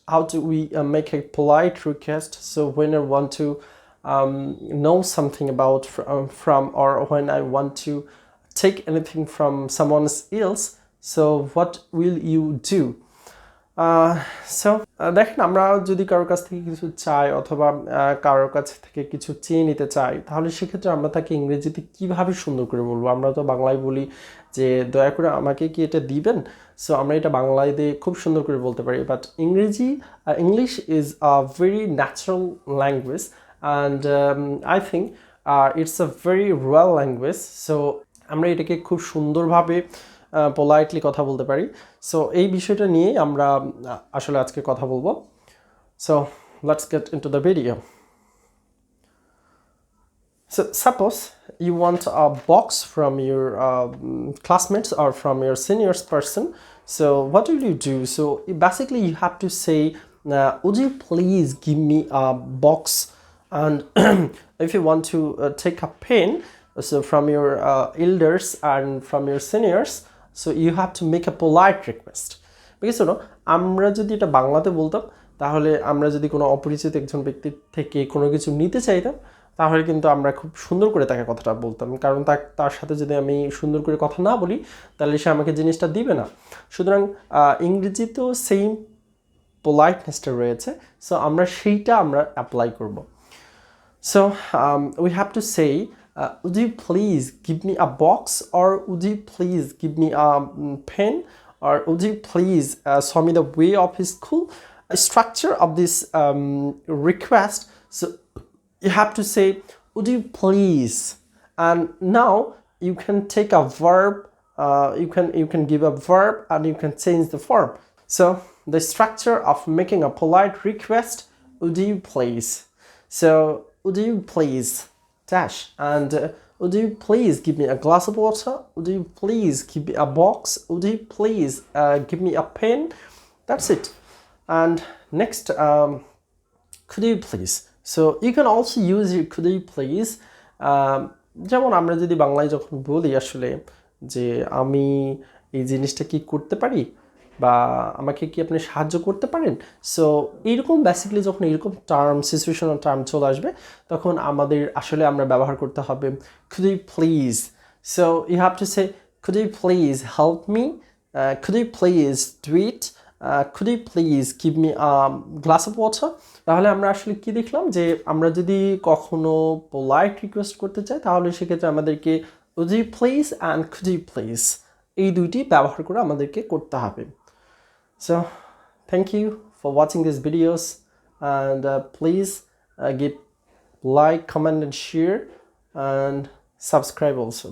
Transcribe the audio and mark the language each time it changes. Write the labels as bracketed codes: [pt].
[en] How do we make a polite request? So when I want to know something about from, or when I want to take anything from someone else, so what will you do? [bn] So দেখেন, আমরা যদি কারোর কাছ থেকে কিছু চাই অথবা কারোর কাছ থেকে কিছু চেয়ে নিতে চাই, তাহলে সেক্ষেত্রে আমরা তাকে ইংরেজিতে কীভাবে সুন্দর করে বলবো? আমরা তো বাংলায় বলি যে দয়া করে আমাকে কি এটা দিবেন। [en] so [bn] আমরা এটা বাংলায় দিয়ে খুব সুন্দর করে বলতে পারি, [en] But English is a very natural language, and I think it's a very royal language. [bn] So আমরা এটাকে খুব সুন্দরভাবে পোলাইটলি কথা বলতে পারি। সো এই বিষয়টা নিয়েই আমরা আসলে আজকে কথা বলবো। [en] So let's get into the video. So suppose you want a box from your classmates or from your seniors person. So what will you do? So basically you have to say, would you please give me a box? And if you want to take a pen, so from your elders and from your seniors, so you have to make a polite request. [bn] Because আমরা যদি এটা বাংলাতে বলতাম, তাহলে আমরা যদি কোনো অপরিচিত একজন ব্যক্তির থেকে কোনো কিছু নিতে চাইতাম, তাহলে কিন্তু আমরা খুব সুন্দর করে তাকে কথাটা বলতাম, কারণ তার সাথে যদি আমি সুন্দর করে কথা না বলি, তাহলে সে আমাকে জিনিসটা দিবে না। সুতরাং ইংরেজিতেও সেম পোলাইটনেসটা রয়েছে, সো আমরা সেইটা অ্যাপ্লাই করব। [en] So we have to say, would you please give me a box, or would you please give me a pen, or would you please show me the way of his school? Structure of this request. So you have to say, would you please, and now you can take a verb. You can give a verb and you can change the form. So the structure of making a polite request: would you please? So would you please dash, and would you please give me a glass of water? Would you please give me a box? Would you please give me a pen? That's it. And next, could you please? So you can also use your could you please. [bn] যেমন আমরা যদি বাংলায় যখন বলি আসলে যে আমি এই জিনিসটা কি করতে পারি, বা আমাকে কি আপনি সাহায্য করতে পারেন, সো এইরকম বেসিক্যালি যখন এরকম সিচুয়েশনাল টার্ম চলে আসবে, তখন আমাদের আসলে আমরা ব্যবহার করতে হবে [en] could you please. So you have to say, could you please help me? Could you please do it? Could you please give me a glass of water? [bn] তাহলে আমরা আসলে কি দেখলাম, যে আমরা যদি কখনো পোলাইট রিকোয়েস্ট করতে চাই, তাহলে সেক্ষেত্রে আমাদেরকে [en] would you please and could you please [bn] এই দুইটি ব্যবহার করে আমাদেরকে করতে হবে। [en] So thank you for watching these videos, and please give like, comment and share, and subscribe also.